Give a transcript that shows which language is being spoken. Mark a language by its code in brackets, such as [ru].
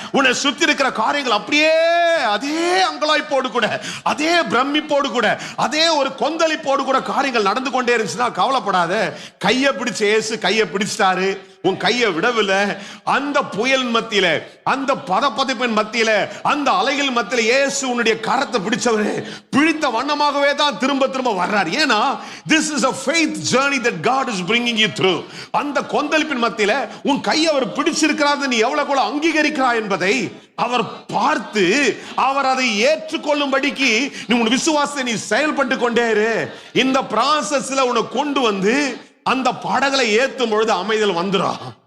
[ta] உன்னை சுத்தி இருக்கிற காரியங்கள் அப்படியே அதே அங்கலாய்ப்போடு கூட, அதே பிரமிப்போடு கூட, அதே ஒரு கொந்தளிப்போடு கூட காரியங்கள் நடந்து கொண்டே இருந்துச்சுன்னா கவலைப்படாத. கையை பிடிச்ச இயேசு கையை பிடிச்சிட்டாரு, உன் கையை விடவில்லை. அந்த புயல் மத்தியில, அந்த பதப்பதிப்பின் மத்தியில, அந்த அலைகள் மத்தியில இயேசு உன்னுடைய கரத்தை பிடிச்சவரே பிடித்த வண்ணமாகவே தான் திரும்ப வர்றார். ஏன்னா [en] this is a faith journey that God is bringing you through. [ta] அந்த கொந்தளிப்பின் மத்தியில உன் கையை அவர் பிடிச்சிருக்கிறார், நீ எவ்வளவு கூட அங்கீகரிக்கிறாய் என்பதை அவர் பார்த்து அவர் அதை ஏற்றுக்கொள்ளும்படிக்கு நீ உன் விசுவாசத்தை நீ செயல்பட்டு கொண்டே இரு. இந்த ப்ராசஸ்ல உன்னை கொண்டு வந்து அந்த படகளை ஏத்தும் பொழுது அமைதல் வந்துடும்.